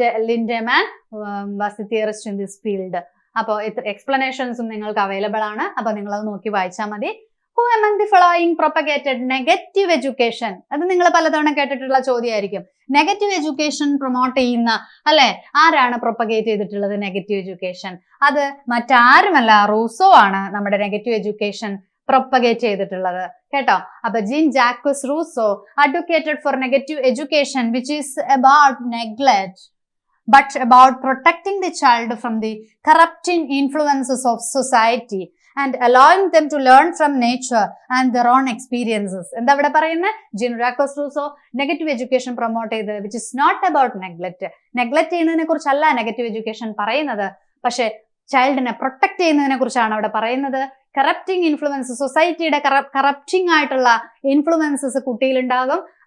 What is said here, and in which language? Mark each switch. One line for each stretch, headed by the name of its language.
English: Lindeman was the theorist in this field.
Malayalam: അപ്പോൾ എക്സ്പ്ലനേഷൻസും നിങ്ങൾക്ക് available ആണ്. അപ്പൊ നിങ്ങൾ അത് നോക്കി വായിച്ചാൽ മതി.
English: Who among the following propagated negative education?
Malayalam: അത് നിങ്ങൾ പലതവണ കേട്ടിട്ടുള്ള ചോദ്യമായിരിക്കും. നെഗറ്റീവ് എഡ്യൂക്കേഷൻ പ്രൊമോട്ട് ചെയ്യുന്ന അല്ലെ ആരാണ് പ്രൊപ്പഗേറ്റ് ചെയ്തിട്ടുള്ളത് നെഗറ്റീവ് എഡ്യൂക്കേഷൻ? അത് മറ്റാരുമല്ല, റൂസോ ആണ് നമ്മുടെ നെഗറ്റീവ് എഡ്യൂക്കേഷൻ പ്രൊപ്പഗേറ്റ് ചെയ്തിട്ടുള്ളത് കേട്ടോ.
English: അപ്പൊ Jean Jacques Rousseau advocated for negative education which is about neglect but about protecting the child from the corrupting influences of society and allowing them to learn from nature and their own experiences.
Malayalam: എന്താ ഇവിടെ പറയുന്നത്? Gene Jacques Rousseau negative education promote ചെയ്ത്
English: which is not about neglect
Malayalam: ചെയ്യുന്നതിനെ കുറിച്ചല്ല negative education പറയുന്നത്, പക്ഷെ ചൈൽഡിനെ protect ചെയ്യുന്നതിനെ കുറിച്ചാണ് അവിടെ പറയുന്നത്. കറപ്റ്റിംഗ് ഇൻഫ്ലുവൻസ്, സൊസൈറ്റിയുടെ കറപ്റ്റിംഗ് ആയിട്ടുള്ള ഇൻഫ്ലുവൻസസ് കുട്ടിയിലുണ്ടാകും.